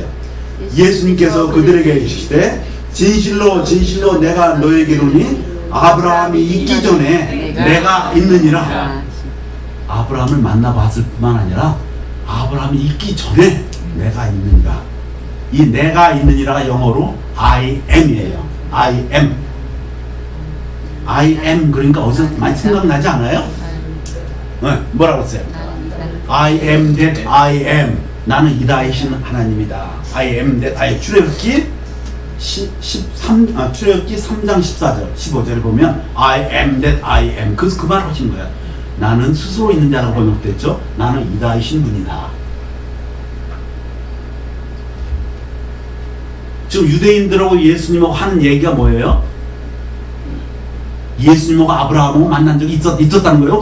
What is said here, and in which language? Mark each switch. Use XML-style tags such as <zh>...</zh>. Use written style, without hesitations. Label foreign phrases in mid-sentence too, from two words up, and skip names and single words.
<ko>예수님께서 그들에게 이르시되 진실로 진실로 내가 너에게 이르노니 아브라함이 있기 전에 내가 있느니라. 아브라함을 만나봤을 뿐만 아니라 아브라함이 있기 전에 내가 있느니라. 이 내가 있느니라가 영어로</ko> <en>I am</en> <ko>이에요.</ko> <en>I am. I am</en> <ko>그러니까 어디서 많이 생각나지 않아요? 네, 뭐라고 했어요?</ko> <en>I am that I am.</en> <ko>나는 이다이신 하나님이다.</ko> <en>I am that I am.</en> <ko>출애굽기 3장 14절 15절에 보면</ko> <en>I am that I am.</en> <ko>그래서 그 말 하신 거야. 나는 스스로 있는 자라고 번역됐죠. 나는 이다이신 분이다. 지금 유대인들하고 예수님하고 하는 얘기가 뭐예요? 예수님하고 아브라함하고 만난 적이 있었다는 거예요?</ko>